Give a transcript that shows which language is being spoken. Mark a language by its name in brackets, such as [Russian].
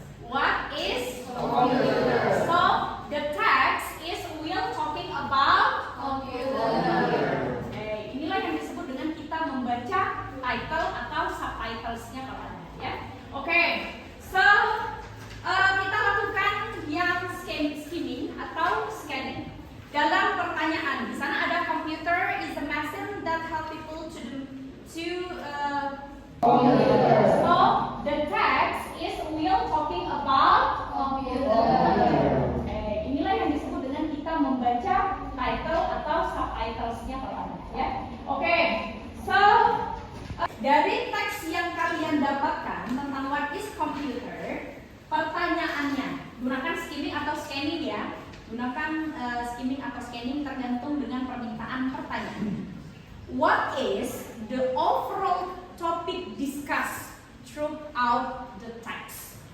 [English] What is computer? So, the text is will talking about computer. [Indonesian] Oke, inilah yang disebut dengan kita membaca title atau subtitlesnya kalau ada, ya. Oke, so kita lakukan yang skimming atau scanning. Dalam pertanyaan di sana ada [English] computer is a machine that help people to computer. So the text is will talking about computer. [Indonesian] Oke, inilah yang disebut dengan kita membaca title atau subtitlesnya kalau ada, ya. Oke, so dari teks yang kalian dapatkan tentang [English] what is computer, [Indonesian] pertanyaannya gunakan skimming atau scanning ya. Gunakan skimming atau scanning tergantung dengan permintaan pertanyaan. [English] What is the overall topic discussed throughout the text?